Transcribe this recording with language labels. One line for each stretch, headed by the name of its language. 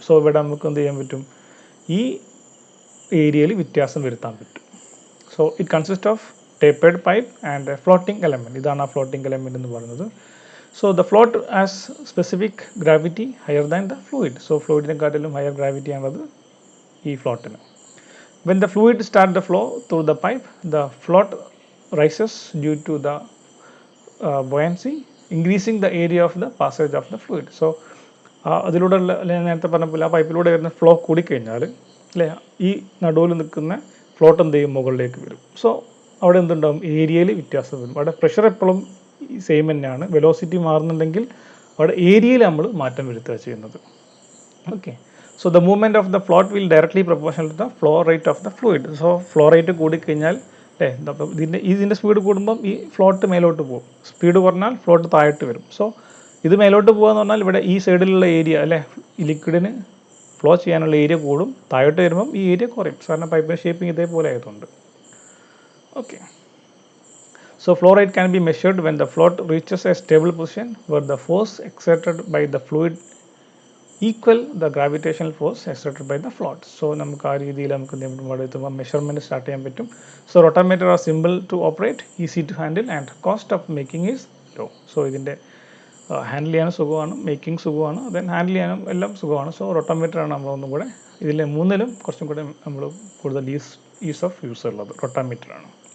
Malayalam: So ഇവിടെ നമുക്ക് എന്ത് ചെയ്യാൻ പറ്റും, ഈ ഏരിയയിൽ വ്യത്യാസം വരുത്താൻ പറ്റും.
English: So it consist of tapered pipe and floating element.
Malayalam: ഇതാണ് ആ ഫ്ലോട്ടിംഗ് എലമെൻറ്റ് എന്ന് പറയുന്നത്.
English: So the float as specific gravity higher than the fluid.
Malayalam: So ഫ്ലൂയിഡിനെക്കാട്ടിലും higher gravity ആണത് ഈ ഫ്ലോട്ടിന്.
English: When the fluid start the flow through the pipe, the float rises due to the buoyancy, increasing the area of the passage of the fluid.
Malayalam: So അതിലൂടെ നേരത്തെ പറഞ്ഞപ്പോൾ ആ പൈപ്പിലൂടെ വരുന്ന flow കൂടിക്കഴിഞ്ഞാൽ അല്ലേ, ഈ നടുവിൽ നിൽക്കുന്ന ഫ്ലോട്ട് എന്ത് ചെയ്യും, മുകളിലേക്ക് വരും. സോ അവിടെ എന്തുണ്ടാവും, ഏരിയയിൽ വ്യത്യാസം വരും. അവിടെ പ്രഷർ എപ്പോഴും സെയിം തന്നെയാണ്. വെലോസിറ്റി മാറുന്നുണ്ടെങ്കിൽ അവിടെ ഏരിയയിൽ നമ്മൾ മാറ്റം വരുത്തുക ചെയ്യുന്നത്.
English: Okay, so the movement of the float will directly proportional to the flow rate of the fluid.
Malayalam: So flow rate കൂടിക്കഴിഞ്ഞാൽ അല്ലേ, അപ്പോൾ ഇതിൻ്റെ സ്പീഡ് കൂടുമ്പം ഈ ഫ്ലോട്ട് മേലോട്ട് പോകും, സ്പീഡ് കുറഞ്ഞാൽ ഫ്ലോട്ട് താഴോട്ട് വരും. സോ ഇത് മേലോട്ട് പോകുക എന്ന് പറഞ്ഞാൽ ഇവിടെ ഈ സൈഡിലുള്ള ഏരിയ അല്ലേ, ഈ ലിക്വിഡിന് ഫ്ലോ ചെയ്യാനുള്ള ഏരിയ കൂടും, താഴോട്ട് വരുമ്പം ഈ ഏരിയ കുറയും. കാരണം പൈപ്പിൻ്റെ ഷേപ്പിംഗ് ഇതേപോലെ ആയതുകൊണ്ട്.
English: Okay, so flow rate can be measured when the float reaches a stable position where the force exerted by the fluid equal the gravitational force exerted by the float.
Malayalam: So നമുക്ക് ആ രീതിയിൽ നമുക്ക് ഇവിടെ എത്തുമ്പോൾ measurement start ചെയ്യാൻ പറ്റും.
English: So rotameter are simple to operate, easy to handle and cost of making is low.
Malayalam: So ഇതിൻ്റെ handle ചെയ്യാനും സുഖമാണ്, മേക്കിംഗ് സുഖമാണ്, ദെൻ ഹാൻഡിൽ ചെയ്യാനും എല്ലാം സുഖമാണ്. സോ റൊട്ടാമീറ്ററാണ് നമ്മളൊന്നും കൂടെ ഇതിൽ മൂന്നിലും കുറച്ചും കൂടെ നമ്മൾ കൂടുതൽ ഈസ് ഓഫ് യൂസ് ഉള്ളത് റൊട്ടാമീറ്ററാണ്.